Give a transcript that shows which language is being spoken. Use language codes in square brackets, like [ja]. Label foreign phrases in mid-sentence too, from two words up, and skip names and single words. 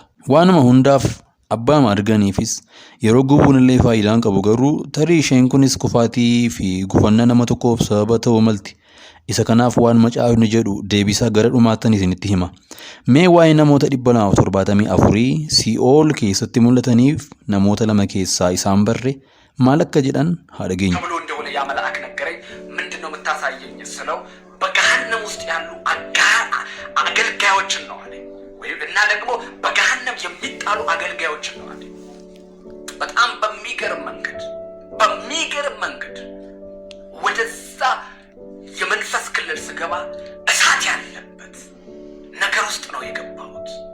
[om] Waanuma hundaaf abbaa arganiifis yeroo gubuun illee faayidaan qabu garuu tarii isheen kunis kufaatii fi gufannaa nama tokkoof sababa ta'uu malti. Isa kanaaf waan macaafni jedhu deebisaa gara dhumaattan isinitti hima. Mee waa'ee namoota 274 Si'ool keessatti mul'ataniif namoota lama keessaa isaan barre maal akka jedhan haa dhageenyu. [am] ተብሎ እንደሆነ ያ መልአክ ነገረኝ። ምንድነው የምታሳየኝ ስለው በገሃነም ውስጥ ያሉ አገልጋዮችን ነው አለኝ። እና ደግሞ በገሃነም የሚጣሉ አገልጋዮችን ነው አለኝ። በጣም በሚገርም መንገድ ወደዛ የመንፈስ ክልል ስገባ እሳት ያለበት ነገር ውስጥ ነው የገባሁት።